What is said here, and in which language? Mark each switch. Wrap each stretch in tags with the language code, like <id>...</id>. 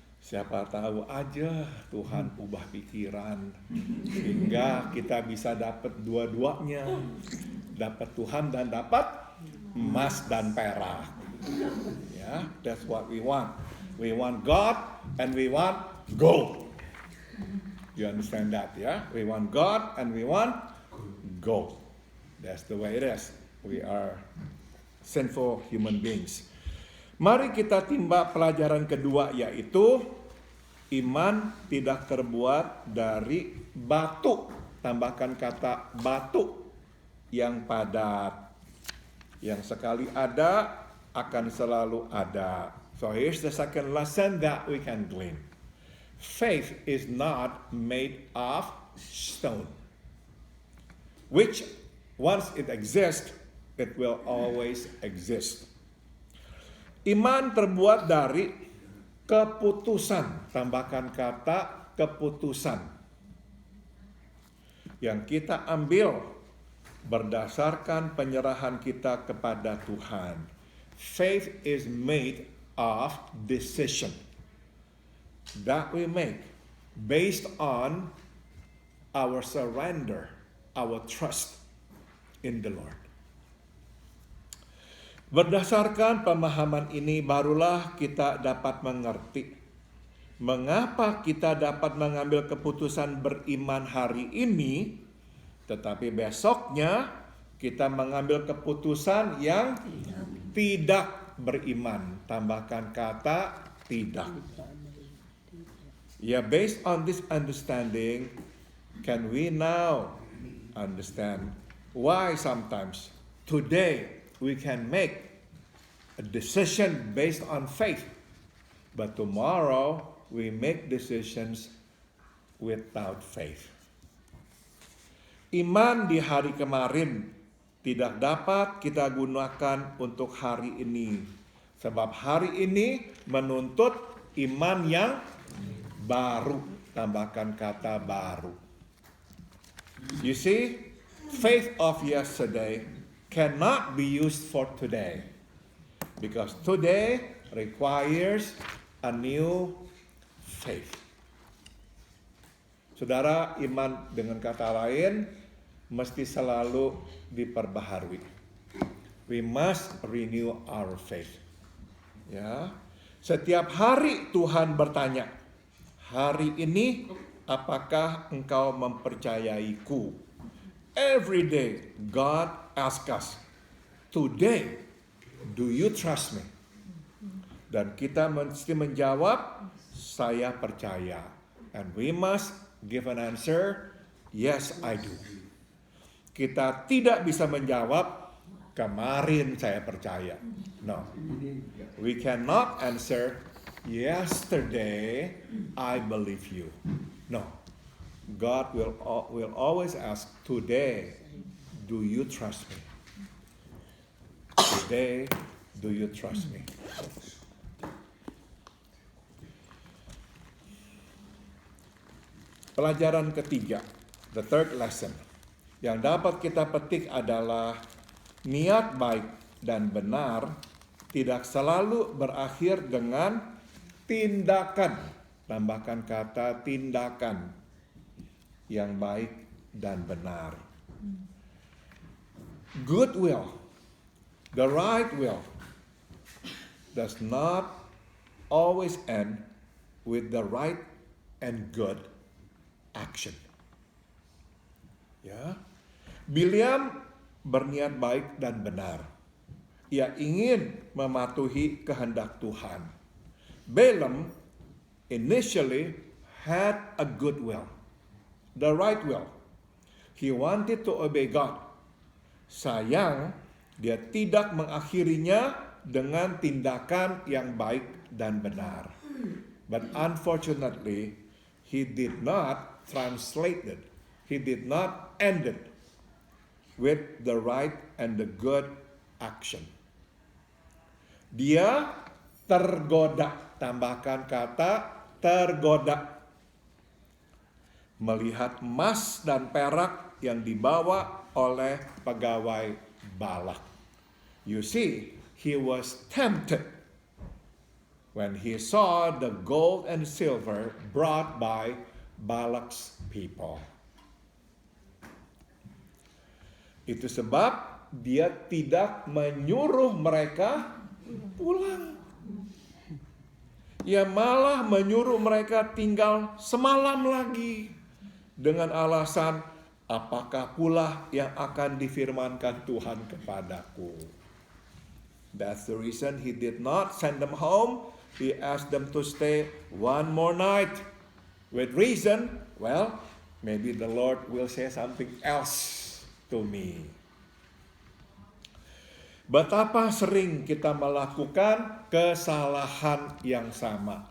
<id>Siapa tahu aja Tuhan ubah pikiran sehingga kita bisa dapat dua-duanya, dapat Tuhan dan dapat emas dan perak.</id> <en>That's what we want. We want God and we want gold. You understand that, We want God and we want gold. That's the way it is. We are sinful human beings.</en> <id>Mari kita timba pelajaran kedua, yaitu iman tidak terbuat dari batu. Tambahkan kata batu yang padat. Yang sekali ada akan selalu ada.</id> <en>So here's the second lesson that we can glean. Faith is not made of stone, which once it exists, it will always exist.</en> <id>Iman terbuat dari keputusan. Tambahkan kata keputusan. Yang kita ambil berdasarkan penyerahan kita kepada Tuhan.</id> <en>Faith is made of decision that we make based on our surrender, our trust in the Lord.</en> <id>Berdasarkan pemahaman ini barulah kita dapat mengerti mengapa kita dapat mengambil keputusan beriman hari ini, tetapi besoknya kita mengambil keputusan yang tidak beriman. Tambahkan kata tidak.</id> <en>Based on this understanding, can we now understand why sometimes today we can make a decision based on faith, but tomorrow we make decisions without faith.</en> <id>Iman di hari kemarin tidak dapat kita gunakan untuk hari ini. Sebab hari ini menuntut iman yang baru. Tambahkan kata baru.</id> <en>You see, faith of yesterday cannot be used for today. Because today requires a new faith.</en> <id>Saudara, iman dengan kata lain mesti selalu diperbaharui.</id> <en>We must renew our faith. Ya.</en> <id>Setiap hari Tuhan bertanya, hari ini apakah engkau mempercayaiku?</id> <en>Every day God asks us, today do you trust me?</en> <id>Dan kita mesti menjawab, saya percaya.</id> <en>And we must give an answer, yes I do.</en> <id>Kita tidak bisa menjawab, kemarin saya percaya.</id> <en>No. We cannot answer, yesterday I believe you. No. God will always ask, today do you trust me? Today do you trust me?</en> <id>Pelajaran ketiga,</id> <en>the third lesson,</en> <id>yang dapat kita petik adalah niat baik dan benar tidak selalu berakhir dengan tindakan. Tambahkan kata tindakan yang baik dan benar.</id> <en>Good will, the right will, does not always end with the right and good action.</en> <id>Ya, Bileam berniat baik dan benar. Ia ingin mematuhi kehendak Tuhan.</id> <en>Balaam initially had a good will, the right will. He wanted to obey God.</en> <id>Sayang, dia tidak mengakhirinya dengan tindakan yang baik dan benar.</id> <en>But unfortunately, he did not translate it. He did not end it with the right and the good action.</en> <id>Dia tergoda, tambahkan kata tergoda. Melihat emas dan perak yang dibawa oleh pegawai Balak.</id> <en>You see, he was tempted when he saw the gold and silver brought by Balak's people.</en> <id>Itu sebab dia tidak menyuruh mereka pulang. Ia malah menyuruh mereka tinggal semalam lagi dengan alasan, apakah pula yang akan difirmankan Tuhan kepadaku.</id> <en>That's the reason he did not send them home. He asked them to stay one more night. With reason, well, maybe the Lord will say something else to me.</en> <id>Betapa sering kita melakukan kesalahan yang sama.</id>